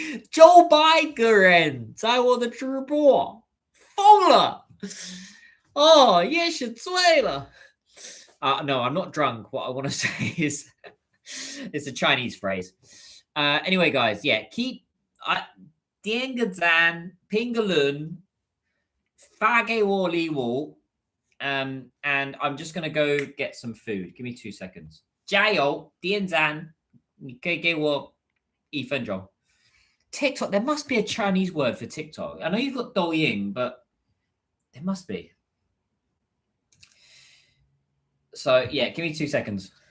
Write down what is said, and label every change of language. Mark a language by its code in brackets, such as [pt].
[zh] Joe Biden 在我的直播疯了. [en] Oh, [zh] 也是醉了. [en] No, I'm not drunk. What I want to say is it's a Chinese phrase. Anyway, guys, yeah, keep [zh] 点个赞，评个论，发给我礼物. [en] And I'm just going to go get some food. Give me 2 seconds. [zh] 加油，点赞，你可以给我1分钟. [en] TikTok, there must be a Chinese word for TikTok. I know you've got Douyin, but there must be. So, yeah, give me 2 seconds.